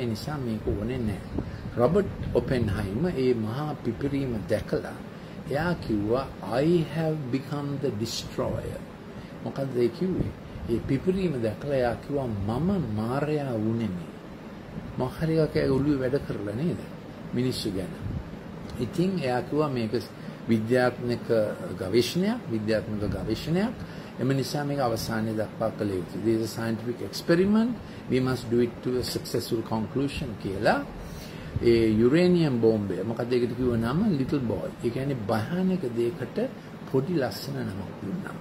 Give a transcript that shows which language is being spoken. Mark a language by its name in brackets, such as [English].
[Sinhala] ඒ නිසා මේක ඕනේ නැහැ. රොබර්ට් ඔපෙන්හයිමර් ඒ මහා පිපිරීම දැකලා එයා කිව්වා [English] I have become the destroyer. [Sinhala] මොකද ඒ කිව්වේ? ඒ පිපිරීම දැකලා එයා කිව්වා මම මාරයා වුනේමි. මොහරියක ඔළුවේ වැඩ කරලා නේද? මිනිස්සු ගැන. ඉතින් එයා කිව්වා මේක විද්‍යාත්මක ගවේෂණයක්. එම නිසා මේක අවසානයේ දක්වා කළ යුතුයි. [English] This is a scientific experiment. We must do it to a successful conclusion කියලා. [Sinhala] ඒ යුරේනියම් බෝම්බය මොකද ඒකට කිව්ව නම ලිටල් බොයි. ඒ කියන්නේ භයානක දෙයකට පොඩි ලස්සන නමක් දුන්නා.